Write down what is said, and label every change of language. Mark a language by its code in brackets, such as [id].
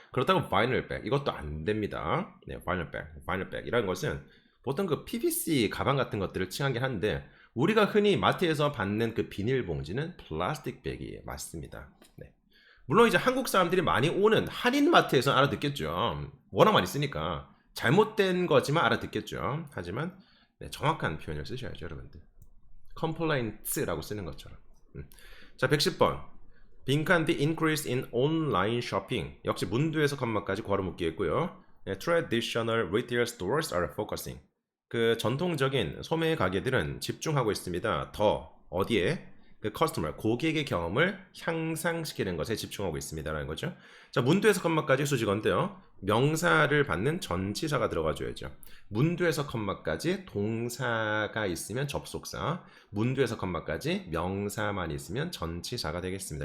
[ko] 그렇다고 바이닐백 이것도 안 됩니다. 네, 바이닐백이라는 것은 보통 그 PVC 가방 같은 것들을 칭하긴 하는데 우리가 흔히 마트에서 받는 그 비닐봉지는 플라스틱백이 맞습니다. 네. 물론 이제 한국 사람들이 많이 오는 한인마트에서 알아듣겠죠. 워낙 많이 쓰니까 잘못된 거지만 알아듣겠죠. 하지만 네, 정확한 표현을 쓰셔야죠, 여러분들. complaints라고 쓰는 것처럼. 자, 110번. [en] 빈칸 the increase in online shopping. [ko] 역시 문두에서 컴마까지 괄호 묶기했고요. [en] 네, traditional retail stores are focusing. [ko] 그 전통적인 소매 가게들은 집중하고 있습니다. 더 어디에? 그 customer, 고객의 경험을 향상시키는 것에 집중하고 있습니다라는 거죠. 자, 문두에서 컴마까지 수직어인데요. 명사를 받는 전치사가 들어가줘야죠. 문두에서 컴마까지 동사가 있으면 접속사, 문두에서 컴마까지 명사만 있으면 전치사가 되겠습니다.